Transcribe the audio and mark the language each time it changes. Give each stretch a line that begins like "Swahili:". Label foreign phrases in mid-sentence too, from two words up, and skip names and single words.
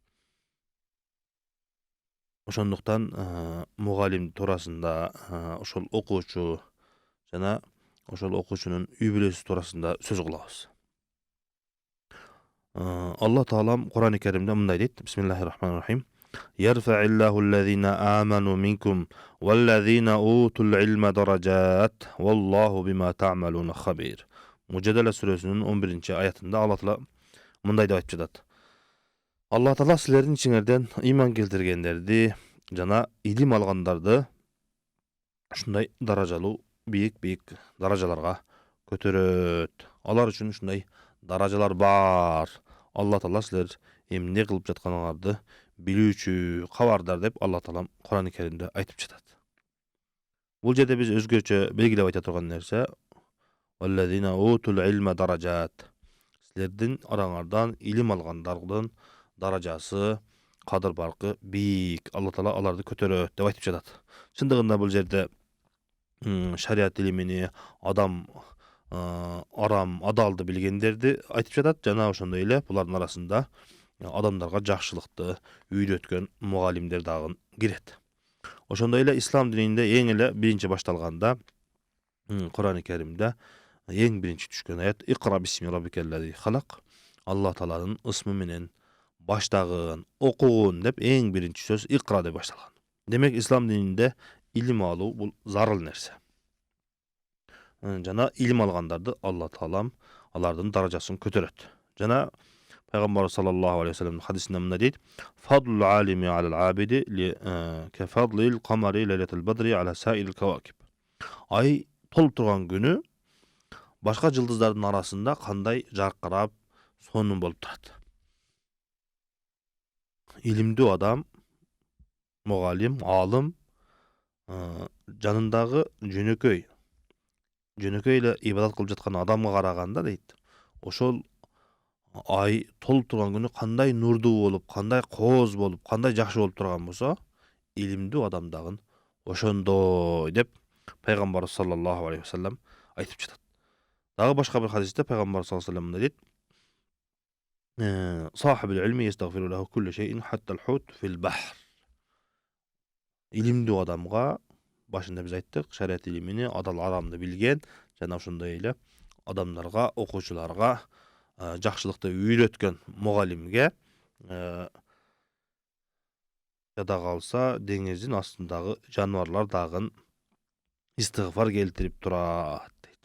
Kyrgyz: Ошондуктан мугалим туурасында ошол окуучу жана ошол окуучунун үй бүлөсү туурасында сөз кылабыз. Алла таалам Кур'ан-ы Керимде мындай дейт:
Arabic: بسم الله الرحمن الرحيم. يرفع الله الذين آمنوا منكم والذين أوتوا العلم درجات والله بما تعملون خبير.
Kyrgyz: Мужадала сүрөсүнүн 11-ci аятында Алла таала мындай деп айтып жатат: Алла таала силердин ичиңерден ыйман келтиргендерди жана илим алгандарды ушундай даражалуу бийик даражаларга көтөрөт. Алар үчүн ушундай даражалар бар. Алла таала силер эмне кылып жатканыңарды билүүчү, кабардар деп Алла таалам Кур'ан-ы Керимде айтып жатат. Бул жерде биз өзгөчө белгилеп айта турган нерсе
Arabic: والذين أوتوا العلم درجات.
Kyrgyz: Силердин араңардан илим алгандардын даражасы, кадыр баркы бийик. Алла таала аларды көтөрөт деп айтып жатат. Чындыгында бул жерде шариат илимини, адам арам, адалды билгендерди айтып жатат. Жана ошондой эле булардын арасында адамдарга жакшылыкты үйрөткөн мугалимдер дагы кирет. Ошондой эле ислам дининде эң эле биринчи башталганда Кур'ан-ы Керимде эң биринчи түшкөн аят
Arabic: اقرأ باسم ربك الذي خلق.
Kyrgyz: Алла тааланын ысмы менен баштагын, окугун деп эң биринчи сөз Икра деп башталган. Демек ислам дининде илим алуу бул зарыл нерсе. Жана илим алгандарды Алла таалам алардын даражасын көтөрөт. Жана Пайгамбар
Arabic: صلى الله عليه وسلم
Kyrgyz: хадисинде мындай дейт:
Arabic: فضل العالم على العابد كفضل القمر ليلة البدر على سائر الكواكب.
Kyrgyz: Ай толуп турган күнү башка жылдыздардын арасында кандай жаркырап, сонун болуп турат. Илимдүү адам, мугалим, алым жанындагы жөнөкөй эле ибадат кылып жаткан адамга караганда дейт, ошол ай толуп турган күнү кандай нурдуу болуп, кандай кооз болуп, кандай жакшы болуп турган болсо, илимдүү адам дагы ошондой деп Пайгамбар
Arabic: صلى الله عليه وسلم
Kyrgyz: айтып жатат. Дагы башка бир хадисте Пайгамбар
Arabic: صلى الله عليه وسلم
Kyrgyz: мындай дейт:
Arabic: صاحب العلم يستغفر له كل شيء حتى الحوت في البحر.
Kyrgyz: Илимдүү адамга башында биз айттык, шариат илимини, адал арамды билген жана ошондой эле адамдарга, окуучуларга жакшылыкты үйрөткөн мугалимге жада калса деңиздин астындагы жаныбарлар дагы истигфар келтирип турат дейт.